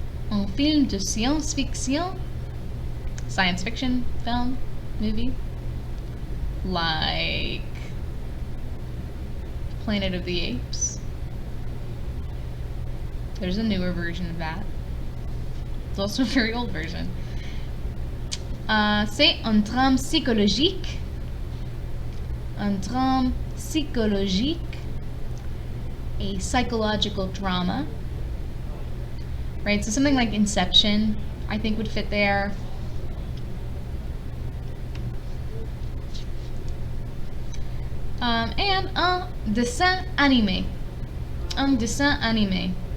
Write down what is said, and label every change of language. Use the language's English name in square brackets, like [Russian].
[French] Un film de science-fiction. [English] Science fiction film, movie. Like Planet of the Apes. There's a newer version of that. It's also a very old version. [French] C'est un drame psychologique. Un drame psychologique. [English] A psychological drama. Right, so something like Inception, I think would fit there. [French] And un dessin animé. Un dessin animé.